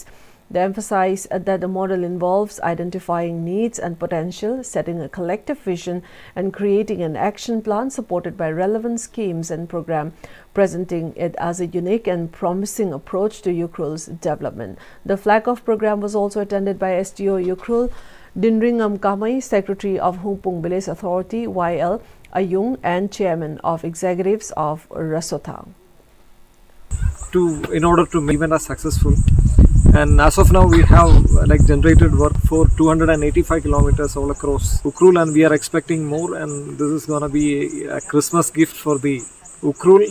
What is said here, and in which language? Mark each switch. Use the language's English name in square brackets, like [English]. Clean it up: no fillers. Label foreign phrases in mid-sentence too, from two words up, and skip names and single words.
[English] They emphasize that the model involves identifying needs and potential, setting a collective vision, and creating an action plan supported by relevant schemes and program, presenting it as a unique and promising approach to Ukhrul's development. The flag-off program was also attended by SDO Ukhrul, Dinringam Kamai, Secretary of Hungpung Village Authority, YL Ayung, and Chairman of Executives of Rasotang. In order to make event as successful, and as of now we have generated work for 285 kilometers all across Ukhrul, and we are expecting more, and this is going to be a Christmas gift for the Ukhrul.